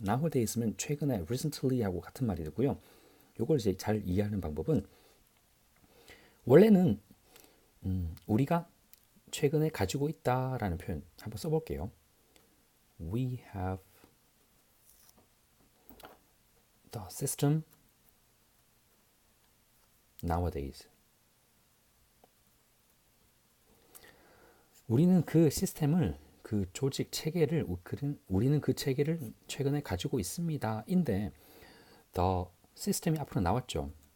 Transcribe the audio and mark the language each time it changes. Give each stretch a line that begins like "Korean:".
Korean: nowadays는 최근에, recently하고 같은 말이 되고요. 이걸 이제 잘 이해하는 방법은, 원래는 우리가 최근에 가지고 있다라는 표현 한번 써볼게요.
English: We have the system nowadays.
Korean: 우리는 그 시스템을, 그 조직 체계를, 우리는 그 체계를 최근에 가지고 있습니다. 인데 the system이 앞으로 나왔죠.